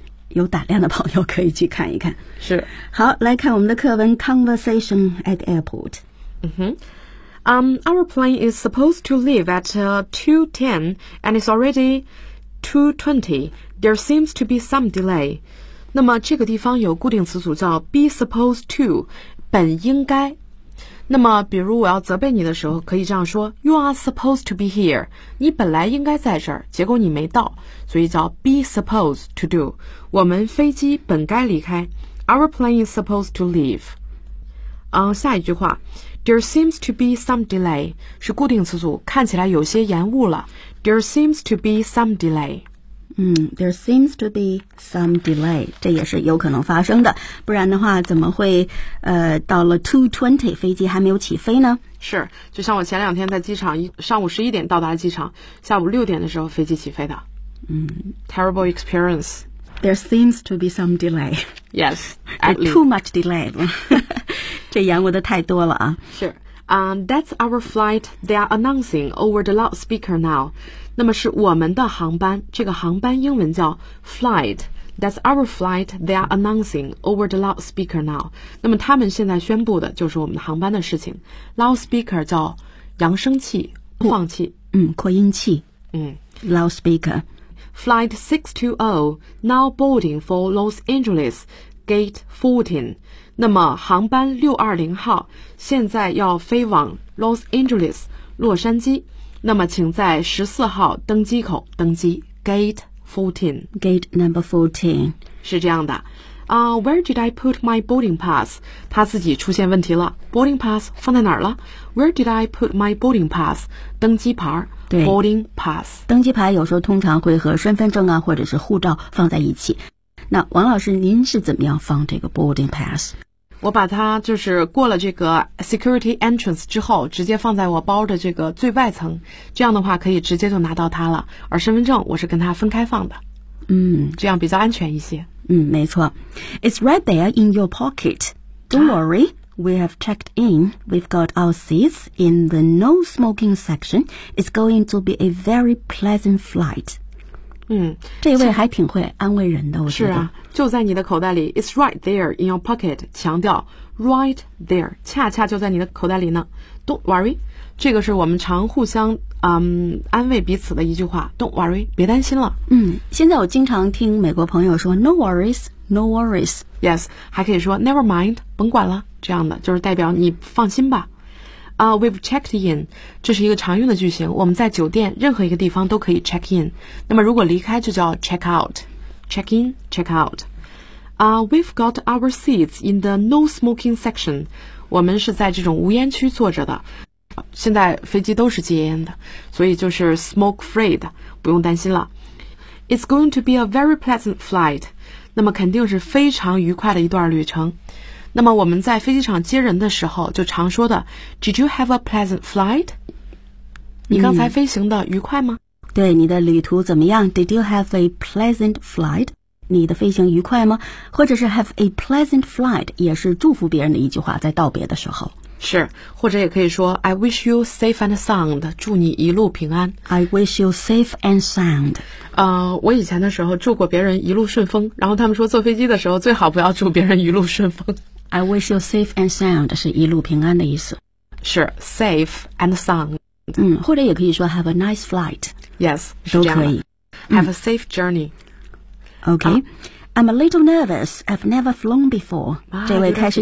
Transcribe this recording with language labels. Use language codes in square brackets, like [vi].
[zh] 有胆量的朋友可以去看一看。是。好，来看我们的课文 ， [en] Conversation at Airport。 Our plane is supposed to leave at 2:10 and it's already 2:20. There seems to be some delay. [zh] 那么这个地方有固定词组叫 be supposed to， 本应该。那么比如我要责备你的时候可以这样说， [en] You are supposed to be here， [zh] 你本来应该在这儿，结果你没到，所以叫 be supposed to do， 我们飞机本该离开。 [en] Our plane is supposed to leave。 [zh] 下一句话， [en] There seems to be some delay， [zh] 是固定词组，看起来有些延误了。 [en] There seems to be some delay。 There seems to be some delay， [zh] 这也是有可能发生的，不然的话怎么会到了 2:20 飞机还没有起飞呢？是，就像我前两天在机场，上午11点到达机场，下午6点的时候飞机起飞的。 [en] Terrible experience。 There seems to be some delay. Yes, too much delay. [zh] 这延误的太多了啊。是。 [en] That's our flight. They are announcing over the loudspeaker now. [zh] 那么是我们的航班，这个航班英文叫 flight， [en] That's our flight. They are announcing over the loudspeaker now. [zh] 那么他们现在宣布的就是我们的航班的事情。Loudspeaker 叫扬声器、播放器。扩音器。Loudspeaker. [en] Flight 620 now boarding for Los Angeles, gate 14. [zh] 那么航班620号现在要飞往 Los Angeles, 洛杉矶。那么请在14号登机口登机 , [en] gate 14. Gate number 14. [zh] 是这样的。 [en] Where did I put my boarding pass? [zh] 他自己出现问题了。 [en] Boarding pass [zh] 放在哪儿了 [en] ?Where did I put my boarding pass? [zh] 登机牌。对。 [en] Boarding pass。 [zh] 登机牌有时候通常会和身份证啊或者是护照放在一起。那王老师您是怎么样放这个 boarding pass? 我把它就是过了这个 security entrance 之后直接放在我包的这个最外层，这样的话可以直接就拿到它了，而身份证我是跟它分开放的。这样比较安全一些。没错。 [en] It's right there in your pocket. Don't worry, we have checked in. We've got our seats in the no smoking section. It's going to be a very pleasant flight. [zh] 这位还挺会安慰人的，我觉得。是啊，就在你的口袋里。 [en] It's right there in your pocket. [zh] 强调 [en] right there, [zh] 恰恰就在你的口袋里呢。 [en] Don't worry, [zh] 这个是我们常互相安慰彼此的一句话。 [en] Don't worry, [zh] 别担心了。现在我经常听美国朋友说 [en] No worries, no worries. [zh] Yes, 还可以说 [en] Never mind, [zh] 甭管了，这样的就是代表你放心吧。 [en] We've checked in. [zh] 这是一个常用的句型。我们在酒店任何一个地方都可以 check in. 那么如果离开就叫 check out. [en] Check in, check out. We've got our seats in the no smoking section. [zh] 我们是在这种无烟区坐着的。现在飞机都是戒烟的。所以就是 smoke free 的。不用担心了。 [en] It's going to be a very pleasant flight. [zh] 那么肯定是非常愉快的一段旅程。那么我们在飞机场接人的时候就常说的 [en] Did you have a pleasant flight? [zh] 你刚才飞行的愉快吗？对，你的旅途怎么样？ [en] Did you have a pleasant flight? [zh] 你的飞行愉快吗？或者是 [en] have a pleasant flight [zh] 也是祝福别人的一句话，在道别的时候。是，或者也可以说 [en] I wish you safe and sound, [zh] 祝你一路平安。 [en] I wish you safe and sound. [zh] 我以前的时候祝过别人一路顺风，然后他们说坐飞机的时候最好不要祝别人一路顺风。 [en] I wish you safe and sound [zh] 是一路平安的意思。是 safe and sound。或者也可以说 [en] have a nice flight。 Yes, [zh] 都可以。 [en] Have a safe journey. Okay. I'm a little nervous. I've never flown before.、 [zh] 这位开始